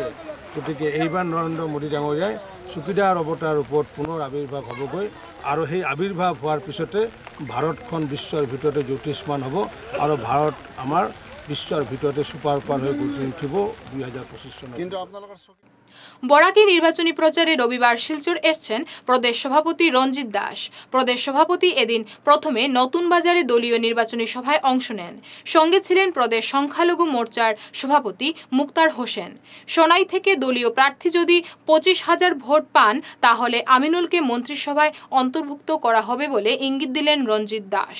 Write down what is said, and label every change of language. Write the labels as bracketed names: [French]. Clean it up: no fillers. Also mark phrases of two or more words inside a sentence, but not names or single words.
[Assamese] গতিকে এইবাৰ নৰেন্দ্ৰ মোদী ডাঙৰীয়াই চকীদাৰ অৱতাৰ ওপৰত পুনৰ আৱিৰ্ভাৱ হ'বগৈ, আৰু সেই আৱিৰ্ভাৱ হোৱাৰ পিছতে ভাৰতখন বিশ্বৰ ভিতৰতে জ্যোতিষ্মান হ'ব, আৰু ভাৰত আমাৰ বিশ্বৰ ভিতৰতে সুপাৰ পাৱাৰ হৈ গঢ়ি উঠিব 2025 চনত। কিন্তু আপোনালোকৰ [Bangla] বরাকে নির্বাচনী প্রচারে রবিবার শিলচর এসছেন প্রদেশ সভাপতি রঞ্জিত দাস। প্রদেশ সভাপতি এদিন প্রথমে নতুন বাজারে দলীয় নির্বাচনী সভায় অংশ নেন। সঙ্গে ছিলেন প্রদেশ সংখ্যালঘু মোর্চার সভাপতি মুক্তার হোসেন। সোনাই থেকে দলীয় প্রার্থী যদি 25,000 ভোট পান তাহলে আমিনুলকে মন্ত্রিসভায় অন্তর্ভুক্ত করা হবে বলে ইঙ্গিত দিলেন রঞ্জিত দাস।